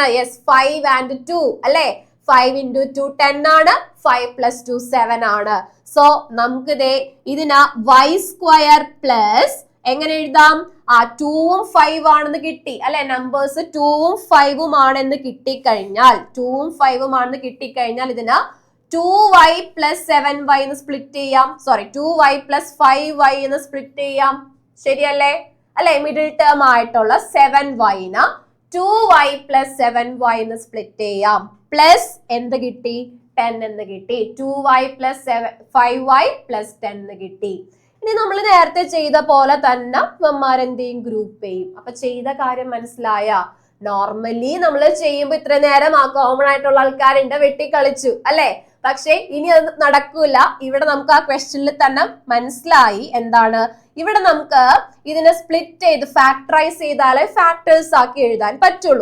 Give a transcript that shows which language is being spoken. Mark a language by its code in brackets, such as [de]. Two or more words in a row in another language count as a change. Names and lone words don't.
[ml] യെസ്, 5 and 2 അല്ലെ? 5 into 2 10 ആണ്, 5 plus 2 7 ആണ്. സോ നമുക്ക് ഇതിന് [en] y square plus [ml] എങ്ങനെ എഴുതാം? 2ഉം 5 ആണെന്ന് കിട്ടി അല്ലെ? നമ്പേഴ്സ് 2ഉം 5ഉം ആണെന്ന് കിട്ടിക്കഴിഞ്ഞാൽ 2ഉം 5ഉം ആണെന്ന് കിട്ടിക്കഴിഞ്ഞാൽ ഇതിന് 2y plus 7y എന്ന് സ്പ്ലിറ്റ് ചെയ്യാം. 2y plus 5y എന്ന് സ്പ്ലിറ്റ് ചെയ്യാം. ശരിയല്ലേ? അല്ലെ? മിഡിൽ ടേം ആയിട്ടുള്ള 7y 2y plus 7y എന്ന് സ്പ്ലിറ്റ് ചെയ്യാം. പ്ലസ് എന്ത് കിട്ടി? 10 എന്ന് കിട്ടി. 2y plus 5y plus 10 എന്ന് കിട്ടി. ഇനി നമ്മൾ നേരത്തെ ചെയ്ത പോലെ തന്നെ എന്ത് ചെയ്യും? ഗ്രൂപ്പ് ചെയ്യും. അപ്പൊ ചെയ്ത കാര്യം മനസ്സിലായ? നോർമലി നമ്മൾ ചെയ്യുമ്പോൾ ഇത്ര നേരം ആ കോമൺ ആയിട്ടുള്ള ആൾക്കാരുണ്ട് വെട്ടിക്കളിച്ചു അല്ലെ. പക്ഷെ ഇനി അത് നടക്കൂല. ഇവിടെ നമുക്ക് ആ ക്വസ്റ്റ്യനിൽ തന്നെ മനസ്സിലായി എന്താണ്, ഇവിടെ നമുക്ക് ഇതിനെ സ്പ്ലിറ്റ് ചെയ്ത് ഫാക്ടറൈസ് ചെയ്താലേ ഫാക്ടേഴ്സ് ആക്കി എഴുതാൻ പറ്റുള്ളൂ.